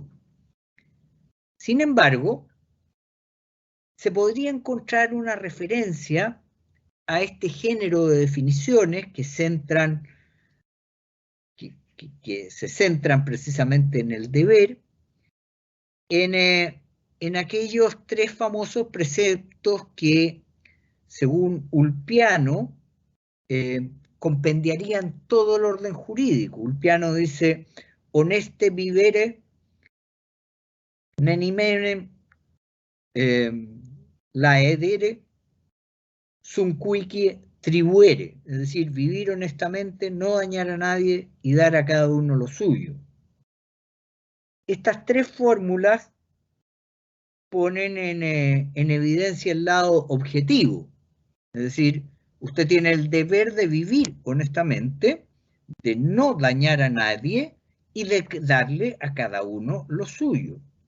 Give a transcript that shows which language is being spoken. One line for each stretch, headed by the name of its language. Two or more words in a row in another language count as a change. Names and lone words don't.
Spanish: Sin embargo, se podría encontrar una referencia a este género de definiciones que se centran precisamente en el deber, en aquellos tres famosos preceptos que, según Ulpiano, compendiarían todo el orden jurídico. Ulpiano dice:
Latin: honeste vivere, nenimene laedere, sum cuique tribuere,
Spanish: es decir, vivir honestamente, no dañar a nadie y dar a cada uno lo suyo. Estas tres fórmulas ponen en evidencia el lado objetivo, es decir, usted tiene el deber de vivir honestamente, de no dañar a nadie y de darle a cada uno lo suyo.